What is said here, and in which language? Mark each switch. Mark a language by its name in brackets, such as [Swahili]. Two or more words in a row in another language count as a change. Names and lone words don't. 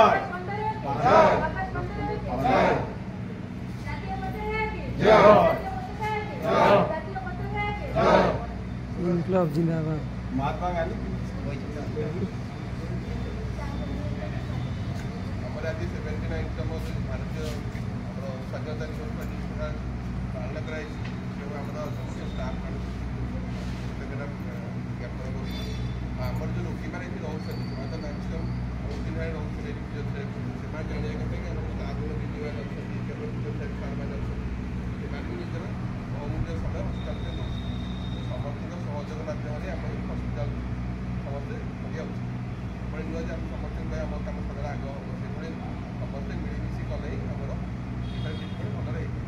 [Odia] इंकलाब जिंदाबाद महात्मा गांधी भारतीय स्वाधीनता पालन कराई स्टाफ आमर जो रोकी पारे रोड ସେମାନେ ଜାଣିବା କଥା କି ଆମର ଆଗୁରୁ ବିଜୁମାନେ ଅଛନ୍ତି କେବଳ ଫିଜିଓଥେରାପି ସାର୍ମାନେ ଅଛନ୍ତି ସେମାନେ ବି ନିଜର ଅମୂଲ୍ୟ ସମୟ ହସ୍ପିଟାଲରେ ଦେଉଛନ୍ତି। ସମସ୍ତଙ୍କ ସହଯୋଗ ମାଧ୍ୟମରେ ଆମ ଏଇ ହସ୍ପିଟାଲ ସମସ୍ତେ କରିବା ଉଚିତ। ଏଭଳି ନୁହେଁ ଯେ ଆମେ ସମସ୍ତଙ୍କ ପାଇଁ ଆମ କାମ ସଦାବେଳେ ଆଗ ହେବ, ସେଭଳି ସମସ୍ତେ ମିଳିମିଶି କଲେ ହିଁ ଆମର ଏଠାରେ ଟ୍ରିଟମେଣ୍ଟ ଭଲରେ ହେଇପାରିବ।